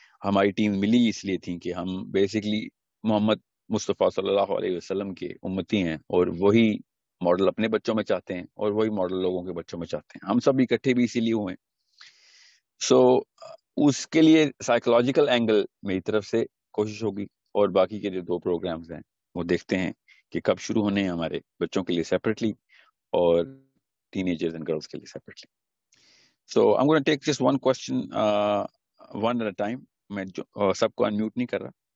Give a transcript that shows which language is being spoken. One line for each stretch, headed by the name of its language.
Urdu: ہماری ٹیم ملی اس لیے تھی کہ ہم بیسیکلی محمد مصطفیٰ صلی اللہ علیہ وسلم کے امتی ہیں، اور وہی ماڈل اپنے بچوں میں چاہتے ہیں، اور وہی ماڈل لوگوں کے بچوں میں چاہتے ہیں. ہم سب اکٹھے بھی اسی لیے ہوئے ہیں. سو اس کے لیے سائیکولوجیکل اینگل میری طرف سے کوشش ہوگی، اور باقی کے جو 2 پروگرامز ہیں وہ دیکھتے ہیں کہ کب شروع ہونے ہیں ہمارے بچوں کے لیے سیپریٹلی، اور ٹین ایجرز اینڈ گرلز کے لیے separately.
English: So I'm going to take just one question one at a time.
Urdu: میں سب کو unmute نہیں کر رہا.